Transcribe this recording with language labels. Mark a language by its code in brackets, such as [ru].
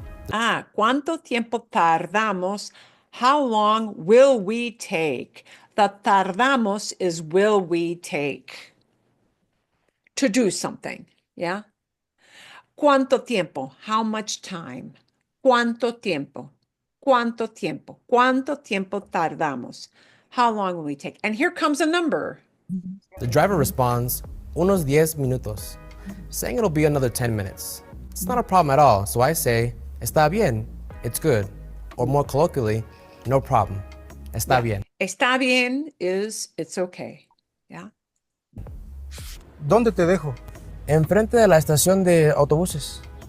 [es] ¿Cuánto tiempo tardamos? [en] How long will we take? The tardamos is will we take to do something, yeah? [es] ¿Cuánto tiempo? [en] How much time? [es] ¿Cuánto tiempo? ¿Cuánto tiempo? ¿Cuánto tiempo tardamos? [en] How long will we take? And here comes a number. The driver responds, [es] unos 10 minutos, [en] saying it'll be another 10 minutes. It's not a problem at all, so I say, [es] está bien, [en] it's good. Or more colloquially, no problem, [es] está bien. Está bien [en] is it's okay, yeah? [es] ¿Dónde te dejo? Enfrente de la estación de autobuses.